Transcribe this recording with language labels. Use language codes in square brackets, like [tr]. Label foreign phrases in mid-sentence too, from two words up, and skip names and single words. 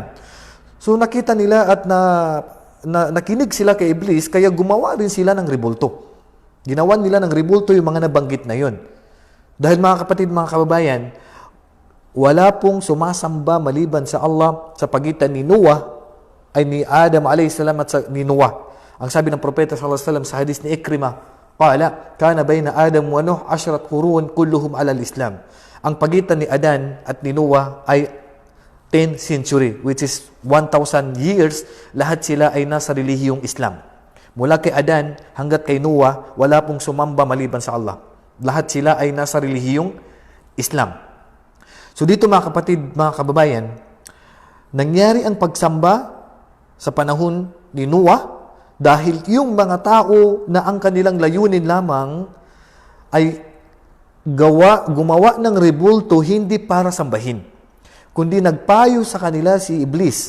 [tl] So nakita nila at nakinig sila kay Iblis, kaya gumawa rin sila ng rebulto. Ginawan nila ng rebulto yung mga nabanggit na yun. Dahil mga kapatid, mga kababayan, wala pong sumasamba maliban sa Allah sa pagitan ni Noah, ay ni Adam [ar] عليه السلام [tl] at ni Noah. Ang sabi ng Propeta [ar] صلى الله عليه وسلم [tl] sa hadis ni Ikrimah, [ar] قال كان بين آدم ونوح 10 قرون كلهم على الإسلام. [tl] Ang pagitan ni Adan at ni Noah ay 10 century, [en] which is 1,000 years, [tl] lahat sila ay nasa relihiyong Islam. Mula kay Adan hanggat kay Noah, wala pong sumamba maliban sa Allah. Lahat sila ay nasa relihiyong Islam. So dito, mga kapatid, mga kababayan, Nangyari ang pagsamba sa panahon ni Noah dahil yung mga tao na ang kanilang layunin lamang ay gumawa ng rebulto hindi para sambahin, kundi nagpayo sa kanila si Iblis.